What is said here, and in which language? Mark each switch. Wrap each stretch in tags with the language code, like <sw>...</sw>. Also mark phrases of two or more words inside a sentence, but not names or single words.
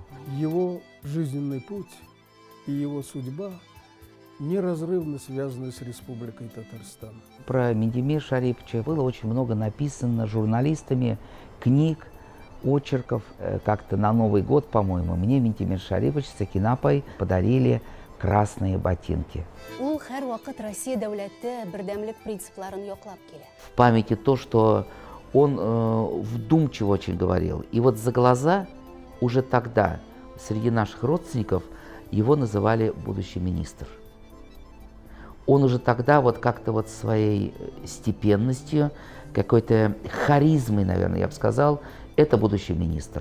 <ru>Его жизненный путь и его судьба неразрывно связаны с Республикой Татарстан. Про Минтимира Шариповича было очень много написано журналистами, книг, очерков. Как-то на Новый год, по-моему, мне Минтимир Шарипович с Сакинапой подарили красные ботинки.</ru> <tt>Ул һәр вакыт Россия дәүләте бердәмлек принципларын яклап килә.</tt> <ru>В памяти то, что он вдумчиво очень говорил. И вот за глаза уже тогда среди наших родственников его называли будущий министр. Он уже тогда вот как-то вот своей степенностью, какой-то харизмой, наверное, я бы сказал, это будущий министр.</ru>